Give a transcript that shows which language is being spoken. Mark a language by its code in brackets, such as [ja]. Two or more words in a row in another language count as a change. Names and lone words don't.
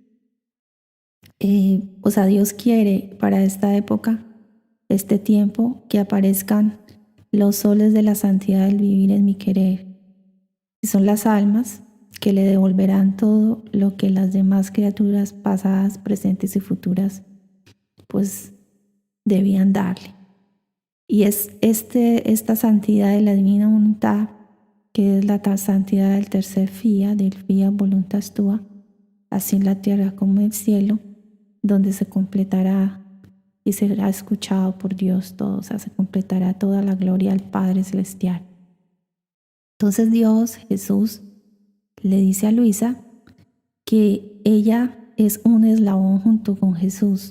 [es] Dios quiere para esta época, este tiempo, que aparezcan los soles de la santidad del vivir en mi querer, que son las almas que le devolverán todo lo que las demás criaturas pasadas, presentes y futuras pues debían darle. Y es esta santidad de la divina voluntad, que es la santidad del tercer fiat, del [la] fiat voluntas tua, [es] así en la tierra como en el cielo, donde se completará y será escuchado por Dios todo, o sea, se completará toda la gloria al Padre Celestial. Entonces Dios, Jesús, le dice a Luisa que ella es un eslabón junto con Jesús.